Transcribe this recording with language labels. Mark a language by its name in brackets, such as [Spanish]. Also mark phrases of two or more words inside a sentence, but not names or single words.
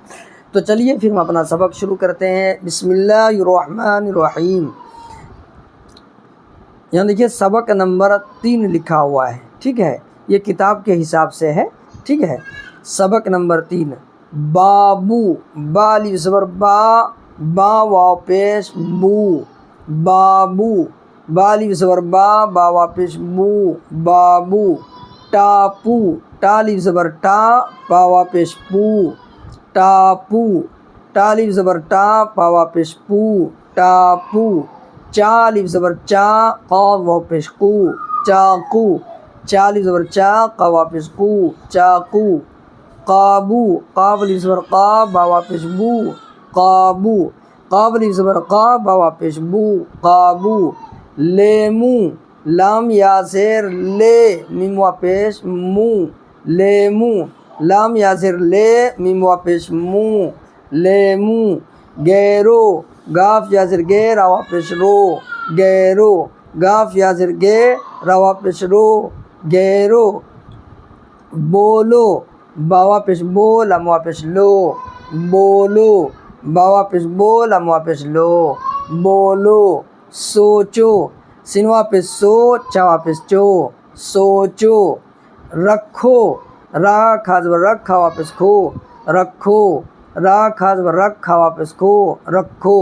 [Urdu] تو چلیے پھر ہم اپنا سبق شروع کرتے ہیں۔ [Arabic] بسم اللہ الرحمن الرحیم۔ [Urdu] یہاں دیکھیے سبق نمبر 3 لکھا ہوا ہے، ٹھیک ہے، یہ کتاب کے حساب سے ہے، ٹھیک ہے۔ سبق نمبر 3، بابو، با الف زبر با، با واو پیش بو، بابو، با الف زبر با، با واو پیش بو، بابو۔ ٹاپو، ٹا الف زبر ٹا، پا واو پیش پو، ٹاپو، ٹا الف زبر ٹا، پا واو پیش پو، ٹاپو۔ چا الف زبر چا، قاف واو پیش قو، چاقو، چا الف زبر چا، قاف واو پیش قو، چاقو۔ قابو، قاف الف زبر قا، با واو پیش بو، قابو، قاف الف زبر قا، با واو پیش بو، قابو۔ لیمو، لام یا زیر لے، میم واو پیش مو، لیمو، لام یا زیر لے، میم واو پیش مو، لیمو۔ گیرو، گاف یا زیر گے، را واو پیش رو، گیرو، گاف یا زیر گے، را واو پیش رو، گیرو۔ بولو، با واو پیش بو، لام واو پیش لو، بولو، با واو پیش بو، لام واو پیش لو، بولو۔ سوچو، سین واو پیش سو، چا واو پیش چو، سوچو۔ رکھو، را کھا زبر رکھ، کھا واو پیش کھو، رکھو، را کھا زبر رکھ، کھا واو پیش کھو، رکھو۔